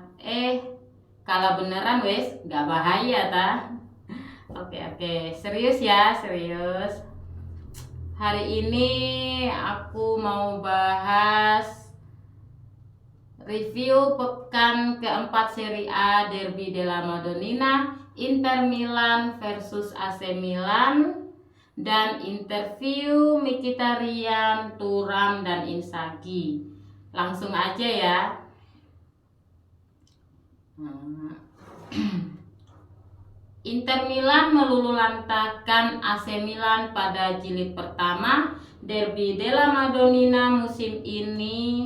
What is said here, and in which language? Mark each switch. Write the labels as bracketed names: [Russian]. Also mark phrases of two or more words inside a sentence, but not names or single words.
[Indonesian] Kalah beneran wes, gak bahaya ta. Oke, serius ya, serius. Hari ini aku mau bahas review pekan keempat Serie A Derby della Madonnina, Inter Milan versus AC Milan, dan interview Mkhitaryan, Thuram, dan Inzaghi. Langsung aja ya. Inter Milan meluluhlantahkan AC Milan pada jilid pertama Derby della Madonnina musim ini.